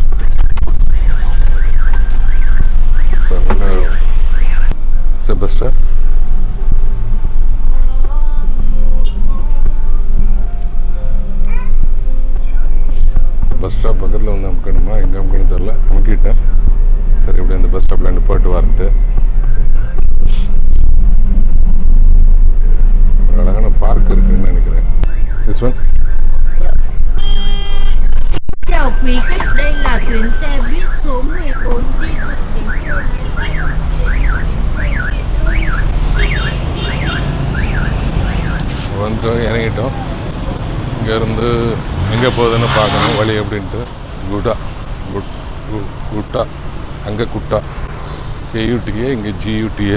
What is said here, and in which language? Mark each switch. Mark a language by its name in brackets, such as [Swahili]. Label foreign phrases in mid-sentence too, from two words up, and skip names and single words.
[English] bus stop bus stop [Tamil] பக்கத்தில் வந்து அமுக்கணுமா, எங்கே அமுக்கணும் தெரில, அமுக்கிட்டேன். சரி, இப்படி அந்த பஸ் ஸ்டாப்பில் நிப்பாட்டு வாரன்ட்டு அழகான பார்க் இருக்குன்னு நினைக்கிறேன். [English] This one? [Vietnamese] Chào quý khách, đây là tuyến xe buýt số 14 đi từ thành phố [Tamil] வந்துட்டோம், இறங்கிட்டோம். இங்கேருந்து எங்கே போகுதுன்னு பார்க்கணும் வழி எப்படின்ட்டு. குட்டா அங்கே குட்டா, KUTA, இங்கே GUTA.